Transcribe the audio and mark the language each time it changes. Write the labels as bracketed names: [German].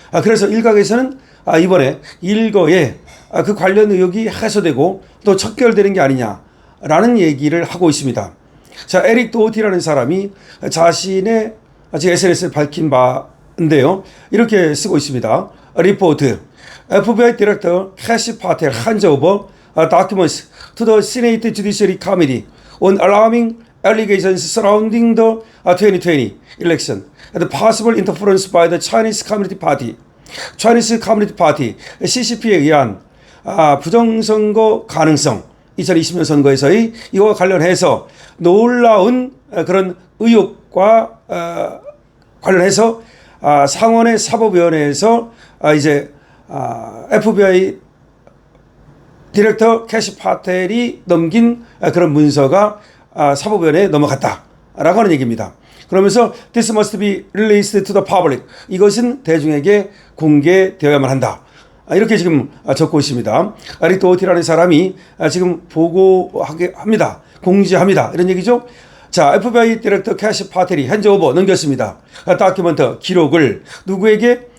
[Korean] 그래서 일각에서는 이번에 일거에 그 관련 의혹이 해소되고 또 척결되는 게 아니냐라는 얘기를 하고 있습니다. 자, 에릭 도어티라는 사람이 자신의 지금 SNS에 밝힌 바인데요. 이렇게 쓰고 있습니다. 리포트. [English] FBI Director Kash Patel hands over documents to the Senate Judiciary Committee on alarming allegations surrounding the 2020 election and possible interference by the Chinese Communist Party. [Korean] Chinese Communist Party CCP에 의한 부정선거 가능성 2020년 선거에서의 이와 관련해서 놀라운 그런 의혹과 관련해서 상원의 사법위원회에서 이제 FBI 디렉터 캐시 파텔이 넘긴 그런 문서가 사법위원회에 넘어갔다라고 하는 얘기입니다. 그러면서 [English] This must be released to the public. [Korean] 이것은 대중에게 공개되어야만 한다. 이렇게 지금 적고 있습니다. 에릭 도어티라는 사람이 지금 보고하게 합니다. 공지합니다. 이런 얘기죠. 자, FBI 디렉터 캐시 파텔이 핸즈오버 넘겼습니다. 다큐멘터 기록을 누구에게?